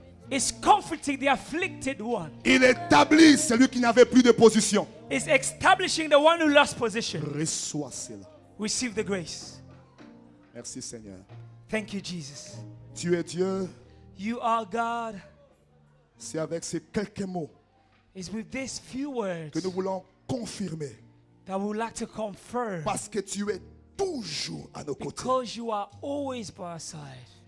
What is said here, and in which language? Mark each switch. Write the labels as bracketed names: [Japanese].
[English] It's comforting the afflicted one. [French] Il établit celui qui n'avait plus de position. [English] It's establishing the one who lost position. [French] Reçois cela. [English] Receive the grace. [French] Merci Seigneur. [English] Thank you, Jesus. [French] Tu es Dieu. [English] You are God. [French] C'est avec ces quelques mots [English] It's with these few words [French] que nous voulons confirmer. [English] that we would like to confirm, [French] Parce que tu es toujours à nos côtés. [English] because you are always by our side,